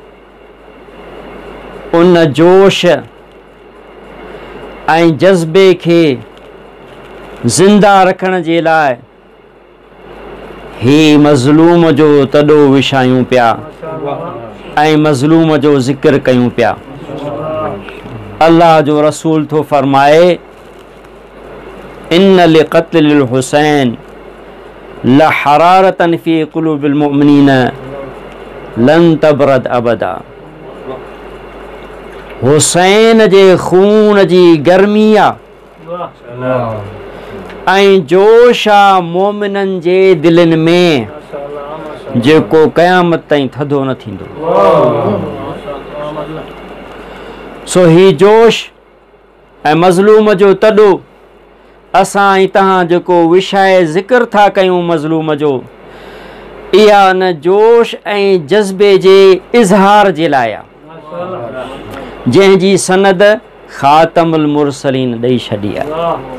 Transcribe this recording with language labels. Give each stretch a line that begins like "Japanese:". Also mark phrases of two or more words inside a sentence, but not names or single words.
Sindhi: उन जोश ऐं जज़्बे खे ज़िंदा रखण जे लाइ ही मज़लूम जो तॾो विछायूं पिया ऐं मज़लूम जो ज़िक्र कयूं पिया। अल्लाह जो रसूल थो फरमाए
Arabic: إن لقتل الحسين لحرارة في قلوب المؤمنين لن تبرد أبدا.
Sindhi: हुसैन जे खून जी गर्मी आहे ऐं जोश आहे मोमिननि जे दिलनि में जेको क़यामत ताईं थधो न थींदो। सो ही जोश ऐं मज़लूम जो तॾो असां ऐं तव्हां जेको विषय ज़िक्र था कयूं मज़लूम जो, इहा उन जोश ऐं जज़्बे जे इज़हार जे लाइ आहे जंहिंजी सनद ख़ातमुल मुरसलीन ॾेई छॾी आहे।